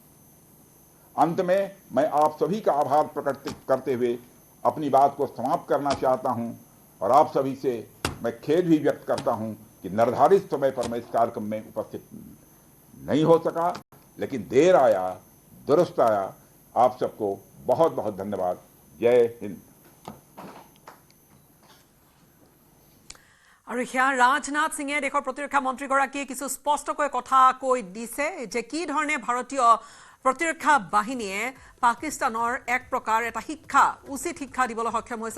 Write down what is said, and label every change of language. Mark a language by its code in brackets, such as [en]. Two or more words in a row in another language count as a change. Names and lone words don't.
[hi] अंत में मैं आप सभी का आभार प्रकट करते हुए अपनी बात को समाप्त करना चाहता हूं, और आप सभी से मैं खेद भी व्यक्त करता हूं कि निर्धारित समय पर मैं इस कार्यक्रम में उपस्थित नहीं हो सका, लेकिन देर आया दुरुस्त आया। आप सबको बहुत बहुत धन्यवाद। जय हिंद। [as] আৰু সেয়া ৰাজনাথ সিঙে দেশৰ প্ৰতিৰক্ষা মন্ত্ৰীগৰাকীয়ে কিছু স্পষ্টকৈ কথা কৈ দিছে যে কি ধৰণে ভাৰতীয় প্ৰতিৰক্ষা বাহিনীয়ে পাকিস্তানৰ এক প্ৰকাৰ এটা শিক্ষা উচিত শিক্ষা দিবলৈ সক্ষম হৈছে।